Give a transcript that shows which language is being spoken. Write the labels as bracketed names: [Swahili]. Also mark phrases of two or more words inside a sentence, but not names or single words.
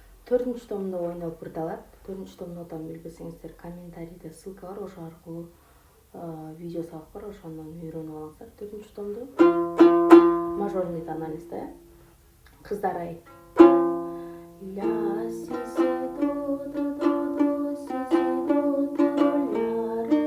[Kyrgyz] 4 томдо ойноп бирдалат. 4 том нотаны билбесеңиздер, комментарийде ссылка бар, ошо аркылуу видео сабак бар, ошондон үйрөнүп алыңыздар. 4 томду мажорный тонализда, кыздар ай. Ля си си до до до до си си до до ля ре